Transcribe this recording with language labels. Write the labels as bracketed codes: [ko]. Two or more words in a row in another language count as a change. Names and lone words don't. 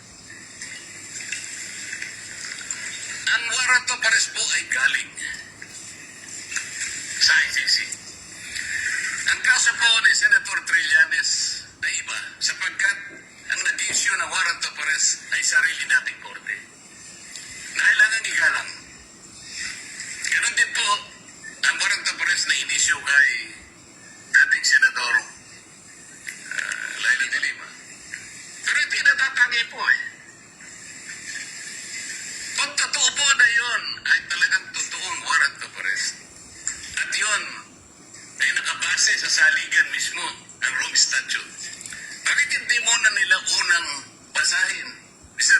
[tl] Ang [en] warrant of arrest [tl] po ay galing sa ICC. Ang kaso po ni Senator Trillanes ay iba sapagkat ang nag-issue ng [en] warrant of arrest [tl] ay sarili nating korte na kailangan igalang. Ganon din po ang [en] warrant of arrest [tl] na in-issue kay dating Senador Laila de Lima. Pero hindi natatangi po eh. Kung totoo po na yun ay talagang totoong [en] warrant of arrest [tl] at yun ay nakabase sa saligan mismo ng Rome Statute, bakit hindi muna nila unang basahin, Mr.